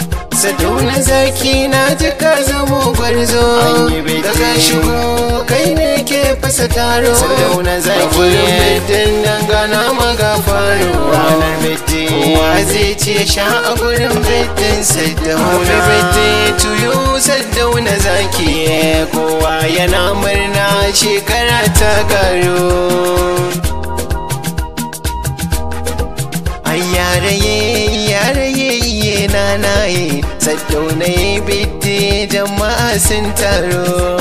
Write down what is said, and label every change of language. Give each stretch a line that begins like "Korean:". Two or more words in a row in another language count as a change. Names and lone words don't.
Hausa: Saddauna Zaki na ji ka zamo gwarzo. Da ka shigo kai ne ke fasa taro. Saddauna Zaki. A gurin birthday nan gana maga faro. Ranar birthday. Kowa zai ce sha a gurin birthday Saddauna.
English: Happy birthday to you,
Hausa: Saddauna Zaki. Kowa yana murna, shekara ta karu. Ai yaraye, yaraye, iye nanaye, Saddauna ya birthday, jama'a sun taro.